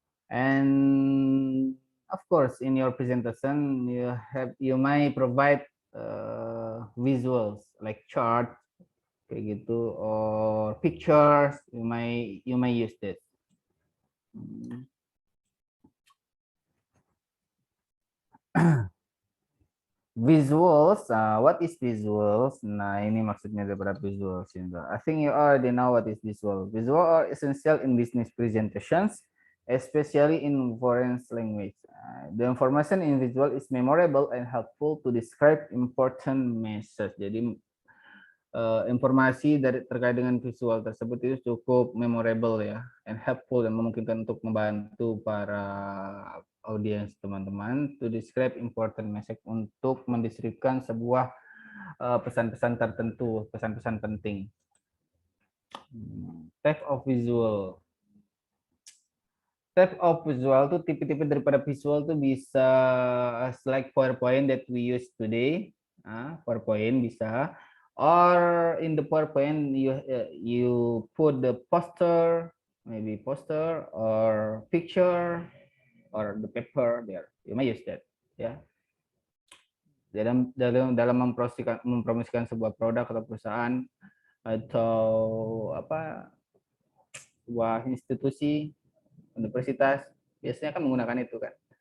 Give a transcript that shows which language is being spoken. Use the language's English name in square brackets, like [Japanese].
[English] And of course, in your presentation, you might provide visuals like chart [Indonesian] kayak gitu, [English] or pictures. You may use this. Visuals, what is visuals? [Indonesian] Nah, ini maksudnya daripada visuals. [English] I think you already know what is visual. Visual are essential in business presentations, especially in foreign language. The information in visual is memorable and helpful to describe important message. [Indonesian] Jadi informasi terkait dengan visual tersebut itu cukup memorable ya, [English] and helpful, [Indonesian] dan memungkinkan untuk membantu para audiens teman-teman [English] to describe important message, [Indonesian] untuk mendeskripsikan sebuah pesan-pesan tertentu, pesan-pesan penting. [English] Type of visual. Type of visual [Indonesian] tuh tipe-tipe daripada visual tuh bisa [English] like PowerPoint that we use today. [Indonesian] PowerPoint bisa. [English] Or in the PowerPoint you put the poster, maybe poster or picture or the paper there. You may use that, ya. [Indonesian] Dalam mempromosikan sebuah produk atau perusahaan atau apa, sebuah institusi, universitas, biasanya kan menggunakan itu kan.